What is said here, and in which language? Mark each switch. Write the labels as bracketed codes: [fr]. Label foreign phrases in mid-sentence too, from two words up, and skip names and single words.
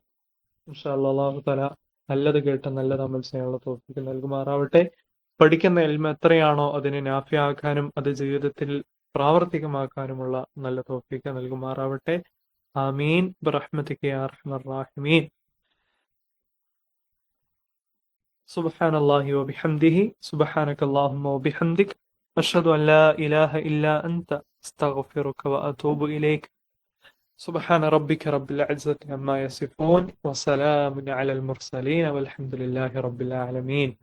[ar] إن شاء الله. الله تعالى [ml] നല്ലത് കേട്ട് നല്ലത് അമൽ ചെയ്യാനുള്ള തൗഫീഖ് നൽകുമാറാവട്ടെ. പഠിക്കുന്ന ഇൽമ എത്രയാണോ അതിനെ നാഫിയാക്കാനും അത് ജീവിതത്തിൽ പ്രാവർത്തികമാക്കാനുമുള്ള നല്ല തൗഫീഖ് നൽകുമാറാവട്ടെ. [ar] آمين برحمتك يا أرحم الراحمين. سبحان الله وبحمده سبحانك اللهم وبحمدك أشهد أن لا إله إلا أنت أستغفرك وأتوب إليك. سبحان ربك رب العزة عما يصفون وسلام على المرسلين والحمد لله رب العالمين.